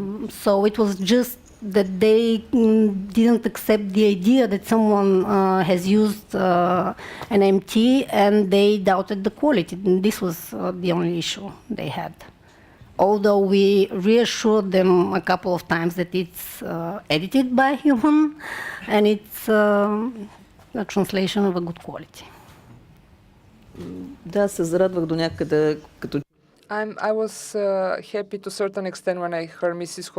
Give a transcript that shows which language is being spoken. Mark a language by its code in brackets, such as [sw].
[en] So it was just that they didn't accept the idea that someone has used an MT, and they doubted the quality. And this was the only issue they had. Although we reassured them a couple of times that it's edited by human, and it's a translation of a good quality. [bg] Да, се зарадвах до някъде като [en] I was happy to a certain extent when I heard Mrs.